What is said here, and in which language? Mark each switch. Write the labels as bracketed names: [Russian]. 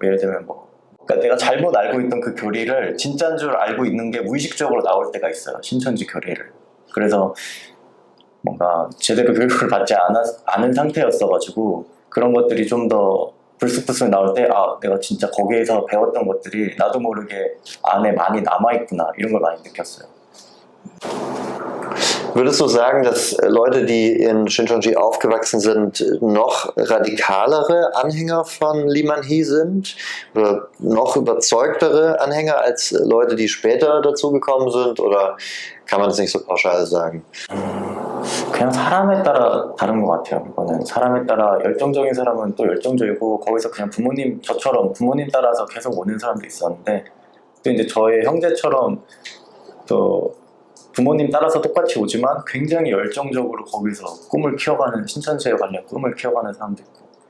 [Korean] 예를 들면 그러니까 내가 잘못 알고 있던 그 교리를 진짜인 줄 알고 있는 게 무의식적으로 나올 때가 있어요. 신천지 교리를. 그래서 뭔가 제대로 교육을 받지 않은 상태였어가지고 그런 것들이 좀 더 불쑥불쑥 나올 때 내가 진짜 거기에서 배웠던 것들이 나도 모르게 안에 많이 남아있구나 이런 걸 많이 느꼈어요. [German] Würdest du sagen, dass Leute, die in Shincheonji aufgewachsen sind, noch radikalere Anhänger von Lee Man-hee sind? Oder noch überzeugtere Anhänger als Leute, die später dazugekommen sind? Oder kann man das nicht so pauschal sagen? [Korean] 그냥 사람에 따라 다른 것 같아요. 이거는 사람에 따라 열정적인 사람은 또 열정적이고 거기서 그냥 저처럼 부모님 따라서 계속 오는 사람도 있었는데, 또 이제 저의 형제처럼 또 부모님 따라서 똑같이 오지만 굉장히 열정적으로 거기서 신천지에 관련 꿈을 키워가는 사람도 있고.